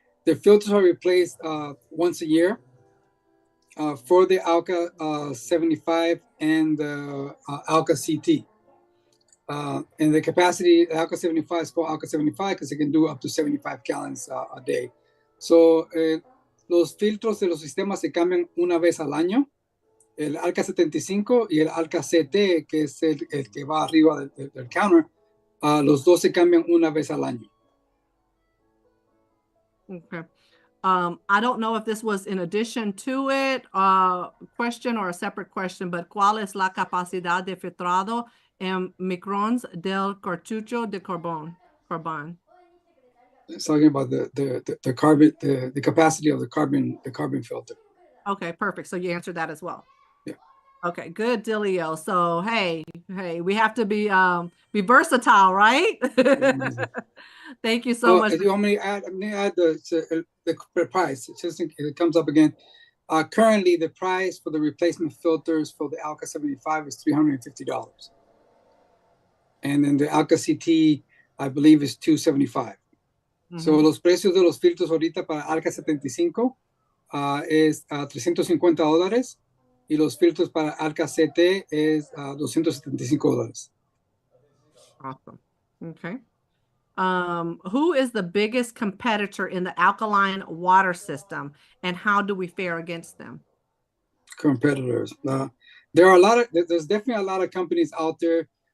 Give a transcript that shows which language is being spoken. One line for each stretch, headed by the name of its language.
English: The filters are replaced once a year for the Alka 75 and the Alka CT. And the capacity, the Alka 75 is called Alka 75 because it can do up to 75 gallons a day.
Spanish: So los filtros de los sistemas se cambian una vez al año. El Alka 75 y el Alka CT, que es el que va arriba del counter, los dos se cambian una vez al año.
English: Okay. I don't know if this was in addition to it, question or a separate question, but
Spanish: ¿cuál es la capacidad de filtrado en microns del cartucho de carbón?
English: It's talking about the carbon, the capacity of the carbon filter. Okay, perfect. So you answered that as well. Yeah. Okay, good dealio. So hey, we have to be versatile, right? Thank you so much. If you want me to add, the price, it's just it comes up again. Currently, the price for the replacement filters for the Alka 75 is $350, and then the Alka CT, I believe, is $275.
Spanish: So los precios de los filtros ahorita para Alka 75 es $350 y los filtros para Alka CT es $275.
English: Awesome. Okay. Who is the biggest competitor in the alkaline water system, and how do we fare against them? Competitors. There are a lot of. There's definitely a lot of companies out there.